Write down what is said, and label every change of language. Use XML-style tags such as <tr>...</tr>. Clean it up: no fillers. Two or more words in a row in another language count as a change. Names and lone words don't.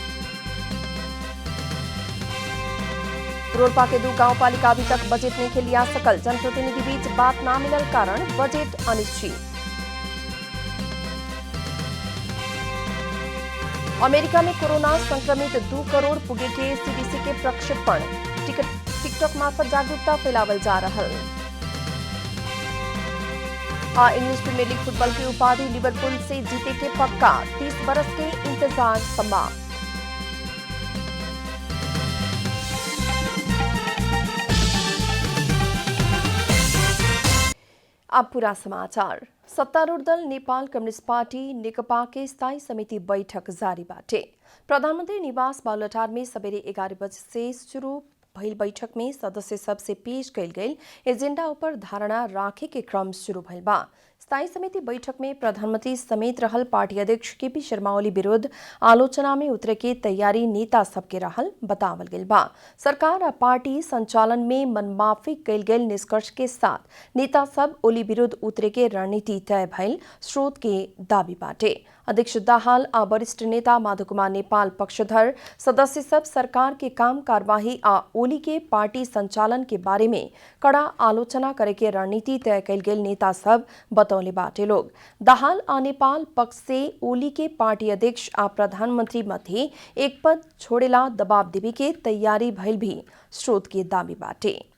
<bho>रोलपा के 2 गांव पालिका अभी तक बजट नहीं के लिया सकल। जनप्रतिनिधि बीच बात ना मिलल कारण बजट अनिश्चित। अमेरिका में कोरोना संक्रमित 2 करोड़ पुगे के सीडीसी के प्रक्षेपण। टिकटॉक मार्फत जागरूकता फैलावल जा रहा। इंग्लिश प्रीमियर लीग फुटबॉल की उपाधि लिवरपूल से जीते के पक्का। 30 बरस के इंतजार समाप्त। अब पूरा समाचार। सत्तारूढ़ दल नेपाल कम्युनिस्ट पार्टी नेकपा के स्थायी समिति बैठक जारी बाटे। प्रधानमंत्री निवास बालुवाटार में सवेरे 11 बजे से शुरू भइल बैठक में सदस्य सबसे पेश कल गई एजेंडा ऊपर धारणा राखे के क्रम शुरू भइल बा। स्थायी समिति बैठक में प्रधानमंत्री समेत रहल पार्टी अध्यक्ष केपी शर्मा ओली विरुद्ध आलोचना में उतरे के तैयारी नेता सबके रहल बतावल गइल बा। सरकार आ पार्टी संचालन में मनमाफी कल गए निष्कर्ष के साथ नेता सब ओली विरुद्ध उतरे के रणनीति तय भइल स्रोत के दावी बाटे। अध्यक्ष दाहाल आ वरिष्ठ नेता माधव कुमार नेपाल पक्षधर सदस्य सब सरकार के काम कार्यवाही आ ओली के पार्टी संचालन के बारे में कड़ा आलोचना करे के रणनीति तय कल गए नेता सब बतौले बाटे लोग। दाहाल आ नेपाल पक्ष से ओली के पार्टी अध्यक्ष आ प्रधानमंत्री मध्य एक पद छोड़ेला दबाव देवे के तैयारी भइल भी स्रोत के दावी बाटे।</bho>